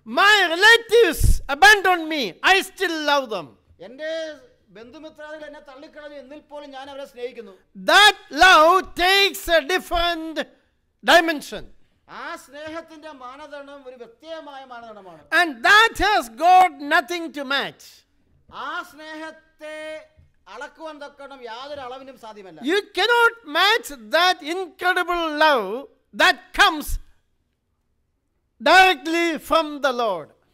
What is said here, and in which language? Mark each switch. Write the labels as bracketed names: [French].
[English] My relatives abandon me, I still love them. [Malayalam] എന്റെ ബന്ധുമിത്രാദികൾ എന്നെ തള്ളിക്കളഞ്ഞു, എന്നിൽ പോലും ഞാൻ അവരെ സ്നേഹിക്കുന്നു. [English] That love takes a different dimension. [Malayalam] ആ സ്നേഹത്തിന്റെ മാനദണ്ഡം ഒരു വ്യത്യസ്തമായ മാനദണ്ഡമാണ്. [English] And that has got nothing to match. [Malayalam] ആ സ്നേഹത്തെ അളക്കുവാൻ തക്കണം യാതൊരു അളവിനും സാധ്യമല്ല. [English] You cannot match that incredible love that comes directly from the Lord.